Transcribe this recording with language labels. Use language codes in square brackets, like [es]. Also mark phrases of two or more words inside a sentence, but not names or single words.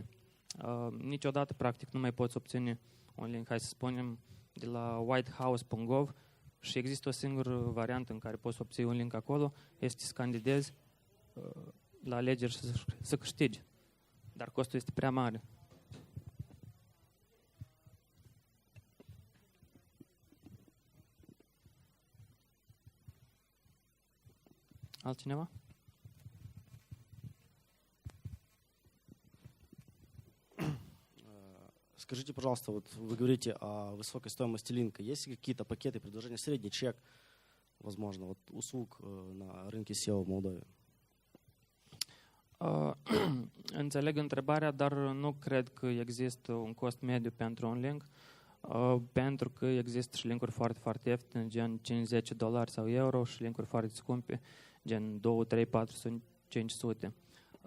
[ro] Niciodată, practic, nu mai poți obține un link, hai să spunem, de la whitehouse.gov și există o singură variantă în care poți obține un link acolo, este să candidezi la alegeri și să câștigi. Dar costul este prea mare. Altcineva? [ru] Скажите, пожалуйста, вот вы говорите о высокой стоимости линка. Есть ли какие-то пакеты предложения, средний чек, возможно, вот услуг на рынке SEO в Молдове? [ro] Înțeleg întrebarea, dar nu cred că există un cost mediu pentru un link, pentru că există și linkuri foarte, foarte ieftine, gen $50 sau euro, și linkuri foarte scumpe, gen 2, 3, 400, 500.